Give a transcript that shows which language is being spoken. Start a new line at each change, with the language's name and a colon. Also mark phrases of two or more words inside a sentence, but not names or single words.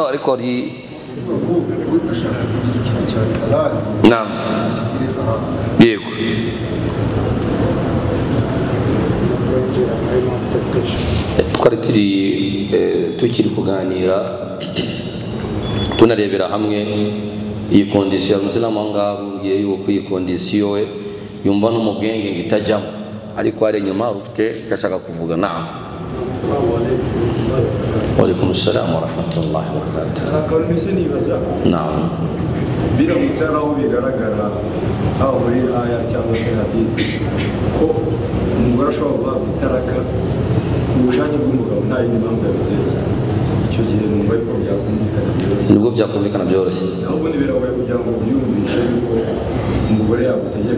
Kinyarwanda: Ariko ari naam, yego twari tukiri kuganira tunarebera hamwe iyi kondisiyo. Umusilamu ngabwiye yuko iyi kondisiyo we yumva no mu bwenge ngitajyamo, ariko ari nyuma ufite ikashaka kuvuga.
Arabic: نعم، وعليكم السلام ورحمة الله وبركاته.
Kinyarwanda: Naam, biramutse aho bigaragara aho muri aya cyangwa se hadithi ko umugore ashobora guhabwa itaraka ku bushake bw'umugabo nta yindi mpamvu yabiteye, icyo gihe numva yuko byakumvikana byoroshye. nubwo byakumvikana byoroshye, ahubwo ntibiragoye kugira ngo byumvishe yuko umugore yagutegeka.